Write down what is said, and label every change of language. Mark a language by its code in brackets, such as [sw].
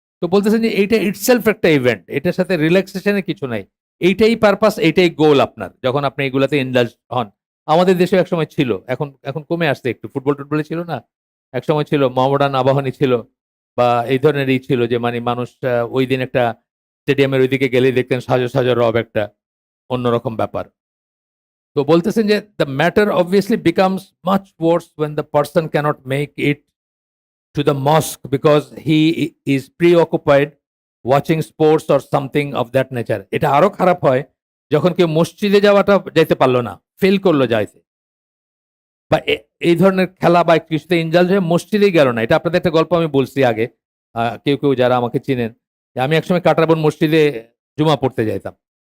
[bn] তো বলতেছেন যে এইটা ইটসেলফ একটা ইভেন্ট, এটার সাথে রিল্যাক্সেশনের কিছু নাই, এইটাই পারপাস, এইটাই গোল আপনার, যখন আপনি এগুলাতে ইনডালজ হন। আমাদের দেশেও একসময় ছিল, এখন এখন কমে আসছে একটু, ফুটবল টুটবলে ছিল না, একসময় ছিল, মোহামেডান আবাহনী ছিল, বা এই ধরনের ছিল, যে মানে মানুষ ওই দিন একটা স্টেডিয়ামের ওইদিকে গেলেই দেখতেন সাজো সাজো রব, একটা অন্যরকম ব্যাপার। তো বলতেছেন যে [en] The matter obviously becomes much worse when the person cannot make it to the mosque because he is preoccupied watching sports or something of that nature. [bn] এটা আরো খারাপ হয় যখন কেউ মসজিদে যাওয়াটা যাইতে পারলো না, ফেল করলো যাইতে, বা এই ধরনের খেলা বা কিছুতে ইনজাল্জ হয়ে মসজিদেই গেল না। এটা আপনাদের একটা গল্প আমি বলছি আগে, কেউ কেউ যারা আমাকে চিনেন, যে আমি একসময় কাটারবন মসজিদে জুমা পড়তে যাইতাম।